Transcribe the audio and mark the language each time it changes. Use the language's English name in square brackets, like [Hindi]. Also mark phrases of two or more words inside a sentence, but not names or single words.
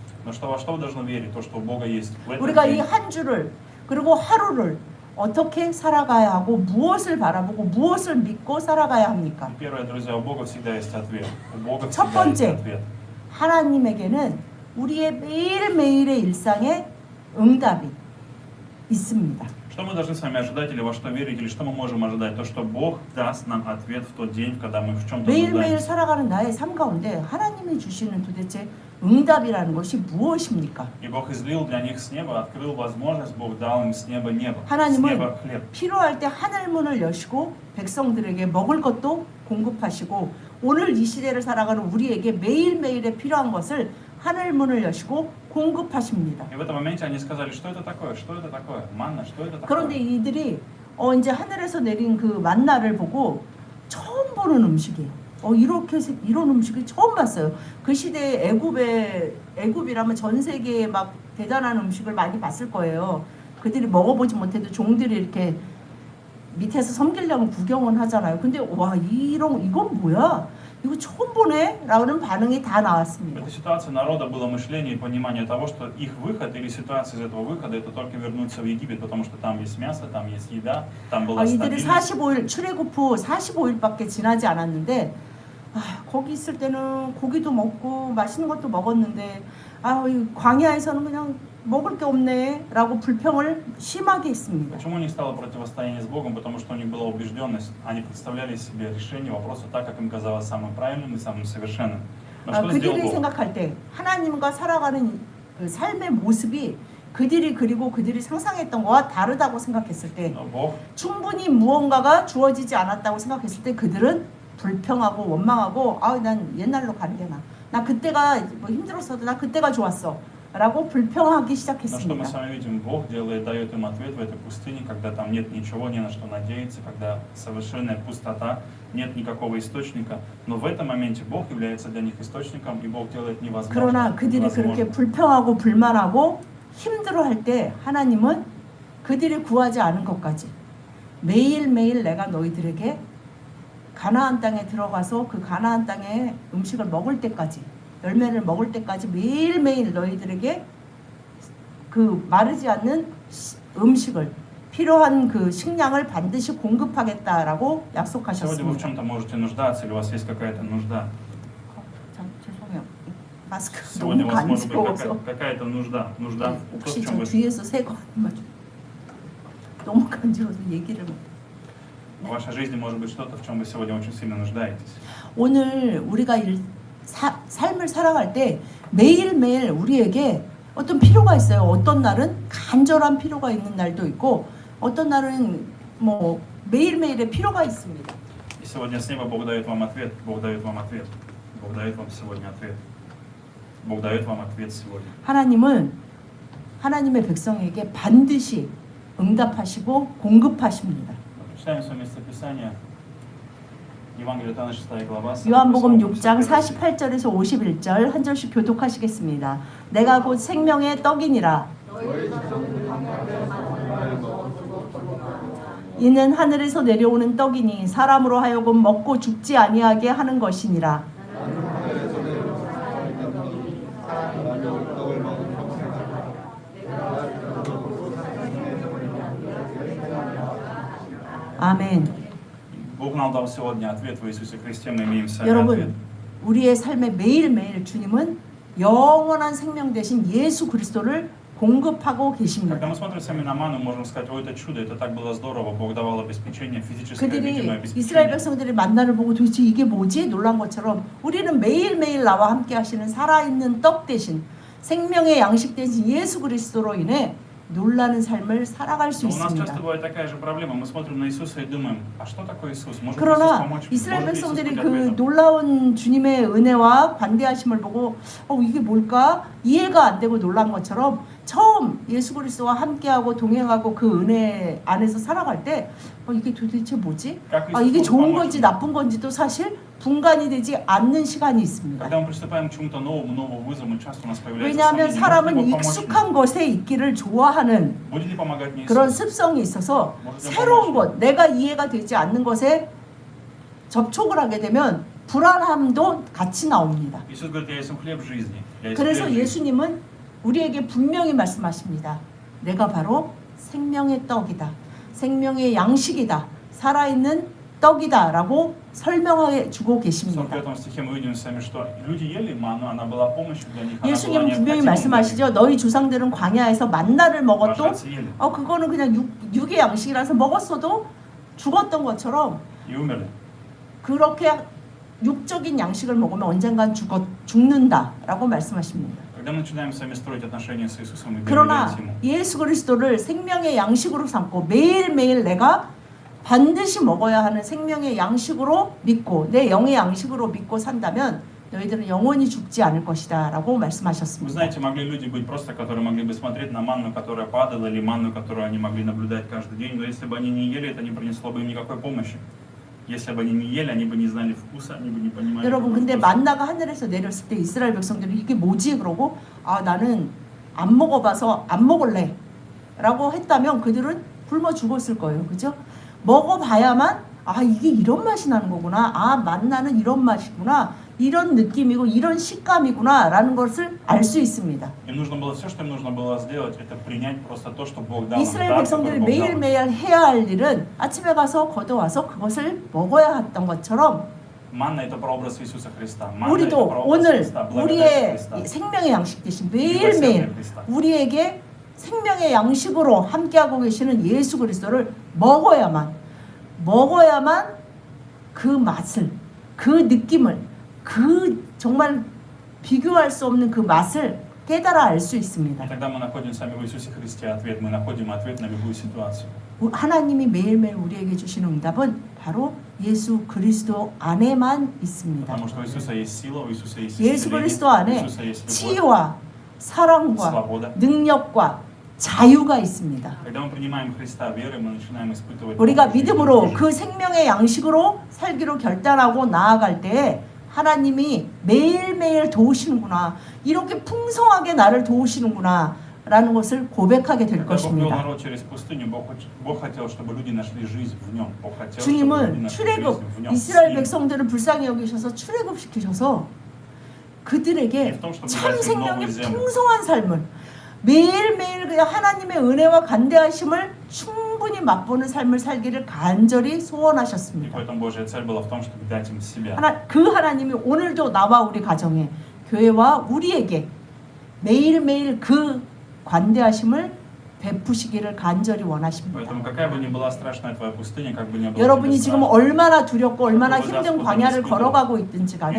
[Korean] 우리가 이 한 주를 그리고 하루를 어떻게 살아가야 하고 무엇을 바라보고 무엇을 믿고 살아가야 합니까? 첫 번째, 하나님에게는 우리의 매일매일의 일상에 응답이 있습니다. [Russian] Что мы должны с вами ожидать или во что верить, или что мы можем ожидать? То, что Бог даст нам ответ в тот день, когда мы в чем-то [Korean] 매일매일 살아가는 나의 삶 가운데 하나님이 주시는 도대체 응답이라는 것이 무엇입니까? [Russian] И Бог излил для них с неба, открыл возможность, Бог дал им с неба небо, с [Korean] 하나님은 [Russian] неба хлеб. [Korean] 필요할 때 하늘 문을 여시고 백성들에게 먹을 것도 공급하시고 오늘 이 시대를 살아가는 우리에게 매일매일에 필요한 것을 하늘 문을 여시고 공급하십니다. [Russian] И в этом моменте они сказали, что это такое? Что это такое? Манна, что это такое? [Korean] 그런데 이들이 이제 하늘에서 내린 그 만나를 보고 처음 보는 음식이에요. 이렇게 이런 음식을 처음 봤어요. 그 시대에 애굽이라면 전 세계에 막 대단한 음식을 많이 봤을 거예요. 그들이 먹어보지 못해도 종들이 이렇게 밑에서 섬기려면 구경은 하잖아요. 근데 와 이건 뭐야? 이거 처음 보네? 라는 반응이 다 [Russian] В [Korean] 나왔습니다. [Russian] этой ситуации народа было мышление и понимание того, что их выход или ситуация из этого выхода это только вернуться в Египет, потому что там есть мясо, там есть еда, там была [Korean] 이들이 [Russian] стабильность. [Korean] 45일 출애굽 후 45일밖에 지나지 않았는데 거기 있을 때는 고기도 먹고 맛있는 것도 먹었는데 이 광야에서는 그냥 먹을 게 없네 라고 불평을 심하게 했습니다. [Russian] Почему у них стало противостояние с Богом? Потому что у них была убежденность, они представляли себе решение вопроса так, как им казалось самым правильным и самым совершенным. Но что сделал [Korean] 그들이 [Russian] Бог? [Korean] 생각할 때 하나님과 살아가는 그 삶의 모습이 그들이 상상했던 거와 다르다고 생각했을 때 [Russian] Но Бог [Korean] 충분히 무언가가 주어지지 않았다고 생각했을 때 그들은 불평하고 원망하고 난 옛날로 가는 게 나 그때가 뭐 힘들었어도 나 그때가 좋았어 라고 불평하기 [Russian] Но что мы [Korean] 시작했습니다. [Russian] с вами видим, Бог дает им ответ в этой пустыне, когда там нет ничего, не на что надеяться, когда совершенная пустота, нет никакого источника. Но в этом моменте Бог является для них источником, и Бог делает [Korean] 그러나 [Russian] невозможное. [Korean] 그들이 그렇게 [Russian] невозможным. [Korean] 불평하고 불만하고 힘들어할 때 하나님은 그들이 구하지 않은 것까지 매일매일 내가 너희들에게 가나안 땅에 들어가서 그 가나안 땅의 음식을 먹을 때까지 열매를 먹을 때까지 매일매일 너희들에게 그 마르지 않는 음식을 필요한 그 식량을 반드시 공급하겠다라고 [Russian] Сегодня вы в [Korean] 약속하셨습니다. [Russian] чем-то можете нуждаться, или у вас есть какая-то нужда. [Korean] 죄송해요. 마스크 [Russian] Сегодня у [Korean] 너무 [Russian] вас может быть [Korean] 간지러워서 [Russian] какая-то нужда. Нужда то, в [Korean] 혹시 [Russian] чем [Korean] 저 [Russian] вы... [Korean] 뒤에서 새거 너무 간지러워서 얘기를 못. [Russian] В вашей жизни может быть что-то, в чем вы сегодня очень сильно нуждаетесь. [Korean] 오늘 우리가 삶을 살아갈 때 매일매일 우리에게 어떤 필요가 있어요. 어떤 날은 간절한 필요가 있는 날도 있고 어떤 날은 뭐 매일매일의 필요가 있습니다. [Russian] И сегодня с неба Бог дает вам ответ. Бог дает вам ответ. Бог дает вам сегодня ответ. Бог дает вам ответ сегодня. [Korean] 하나님은 하나님의 백성에게 반드시 응답하시고 공급하십니다. [Russian] Читаем с вами местописание. Евангелие от Иоанна 6 глава. [Korean] 요한복음 6장 48절에서 51절 한 절씩 교독하시겠습니다. 내가 곧 생명의 떡이니라. 이는 하늘에서 내려오는 떡이니 사람으로 하여금 먹고 죽지 아니하게 하는 것이니라. 아멘. [Russian] Бог нам дал сегодня ответ в Иисусе Христе. Мы имеем с вами ответ. [Korean] 여러분, 우리의 삶에 매일매일 주님은 영원한 생명 되신 예수 그리스도를 공급하고 계십니다. [Russian] Когда мы смотрим с вами на ману, можем сказать, это чудо, это так было здорово. Бог давал обеспечение, физическое, видимое [Korean] 그들이 이스라엘 [Russian] обеспечение. [Korean] 백성들의 만나를 보고 도대체 이게 뭐지? 놀란 것처럼 우리는 매일매일 나와 함께 하시는 살아있는 떡 대신 생명의 양식 대신 예수 그리스도로 인해 놀라는 삶을 살아갈 수 [Russian] Но у нас [Korean] 있습니다. [Russian] часто бывает такая же проблема. Мы смотрим на Иисуса и думаем, а что такое Иисус? Может Иисус [Korean] 그러나 [Russian] помочь? [Korean] 이스라엘 [Russian] Может Иисус [Korean] 백성들이 [Russian] быть [Korean] 그 [Russian] ответом? [Korean] 놀라운 주님의 은혜와 관대하심을 보고 이게 뭘까? 이해가 안 되고 놀란 것처럼 처음 예수 그리스도와 함께하고 동행하고 그 은혜 안에서 살아갈 때 이게 도대체 뭐지? [Russian] Как Иисус [Korean] 이게 [Russian] может [Korean] 좋은 [Russian] помочь [Korean] 건지 [Russian] мне? [Korean] 나쁜 건지도 사실 분간이 되지 않는 시간이 있습니다. [Russian] Когда мы приступаем к чему-то новому вызову, часто у нас появляется [Korean] 왜냐하면 [Russian] сомнение, может ли [Korean] 사람은 [Russian] Бог помочь мне? [Korean] 익숙한 것에 있기를 좋아하는 [Russian] Будет ли помогать мне [Korean] 그런 [Russian] Иисус? [Korean] 습성이 있어서 [Russian] может ли [Korean] 새로운 [Russian] помочь? [Korean] 것, 내가 이해가 되지 않는 것에 접촉을 하게 되면 불안함도 같이 나옵니다. [Russian] Иисус говорит, я есть хлеб жизни. Я есть [Korean] 그래서 [Russian] хлеб жизни. [Korean] 예수님은 우리에게 분명히 말씀하십니다. 내가 바로 생명의 떡이다. 생명의 양식이다. 살아있는 떡이다. 라고 설명해 주고 [Russian] В [Korean] 계십니다. [Russian] 45 стихе мы видим с вами, что люди ели манну, она была помощью для них, она была [Korean] 예수님은 분명히 [Russian] необходима для них. [Korean] 말씀하시죠. 너희 조상들은 광야에서 만나를 먹어도 [Russian] Ваши отцы ели [Korean] 그거는 그냥 육의 양식이라서 먹었어도 죽었던 것처럼 [Russian] и умерли. [Korean] 그렇게 육적인 양식을 먹으면 언젠간 죽는다라고 말씀하십니다. [Russian] Когда мы начинаем с вами строить отношения с Иисусом и [Korean] 그러나 [Russian] доверять Ему, [Korean] 예수 그리스도를 생명의 양식으로 삼고 매일매일 내가 반드시 먹어야 하는 생명의 양식으로 믿고 내 영의 양식으로 믿고 산다면 너희들은 영원히 죽지 않을 것이다 라고 [Russian] вы [Korean] 말씀하셨습니다. [Russian] знаете, могли люди быть просто, которые могли бы смотреть на манну, которая падала, или манну, которую они могли наблюдать каждый день, но если бы они не ели, это не принесло бы им никакой помощи. Если бы они не ели, они бы не знали вкуса, они бы не понимали. [Korean] 여러분 [Russian] какой [Korean] 근데 [Russian] вкус. [Korean] 만나가 하늘에서 내렸을 때 이스라엘 백성들이 이게 뭐지 그러고 나는 안 먹어봐서 안 먹을래 라고 했다면 그들은 굶어 죽었을 거예요. 그죠? 먹어봐야만 이게 이런 맛이 나는 거구나. 만나는 이런 맛이구나. 이런 느낌이고 이런 식감이구나 라는 것을 알 수 있습니다. [Russian] Им нужно было все, что им нужно было сделать, это принять просто то, что Бог дал. [Korean] 이스라엘 백성들이 매일매일 해야 할 일은 아침에 가서 걷어와서 그것을 먹어야 했던 것처럼 [Russian] Манна это прообраз Иисуса Христа. Манна это [Korean] 우리도 [Russian] прообраз [Korean] 오늘 [Russian] Христа, благодать [Korean] 우리의 [Russian] Христа. [Korean] 생명의 양식 대신 [Russian] Милосердие [Korean] 매일매일 [Russian] Христа. [Korean] 우리에게 생명의 양식으로 함께하고 계시는 예수 그리스도를 먹어야만 그 맛을, 그 느낌을, 그 정말 비교할 수 없는 그 맛을 깨달아 알 수 있습니다. [Russian] И тогда мы находим сами в Иисусе Христе ответ. Мы находим ответ на любую ситуацию. [Korean] 하나님이 매일매일 우리에게 주시는 응답은 바로 예수 그리스도 안에만 있습니다. [Russian] Потому что у Иисуса есть сила, у Иисуса есть [Korean] 예수 [Russian] исцеление, [Korean] 그리스도 [Russian] у [Korean] 안에 [Russian] Иисуса есть любовь, [Korean] 치유와 사랑과 [Russian] свобода. [Korean] 능력과 자유가 있습니다. [Russian] Когда мы принимаем Христа верой, мы начинаем испытывать [Korean] 우리가 [Russian] новую жизнь, [Korean] 믿음으로 [Russian] новую жизнь. [Korean] 그 생명의 양식으로 살기로 결단하고 나아갈 때에 하나님이 매일매일 도우시는구나. 이렇게 풍성하게 나를 도우시는구나. 라는 것을 고백하게 될 [Russian] Когда Бог вел [Korean] 것입니다. [Russian] народ через пустыню, Бог хотел, чтобы люди нашли жизнь в нем. Бог хотел, чтобы люди [Korean] 주님은 [Russian] нашли [Korean] 출애굽, [Russian] жизнь в нем. [Korean] 이스라엘 백성들을 불쌍히 여기셔서 출애굽시키셔서 그들에게 참 생명이 풍성한 삶을 매일매일 그냥 하나님의 은혜와 간대하심을 충분히 맛보는 삶을 살기를 간절히 [Russian] И [Korean] 소원하셨습니다. [Russian] поэтому Божья цель была в том, чтобы дать им себя. [Korean] 그 하나님이 오늘도 나와 우리 가정에 교회와 우리에게 매일매일 그 관대하심을 베푸시기를 간절히 원하십니다. [Russian] Поэтому какая бы ни была страшная твоя пустыня, как бы ни было [Korean] 여러분이 [Russian] тебе [Korean] 지금 [Russian] страшно, [Korean] 얼마나 두렵고 얼마나 힘든 광야를 걸어가고 있든지 간에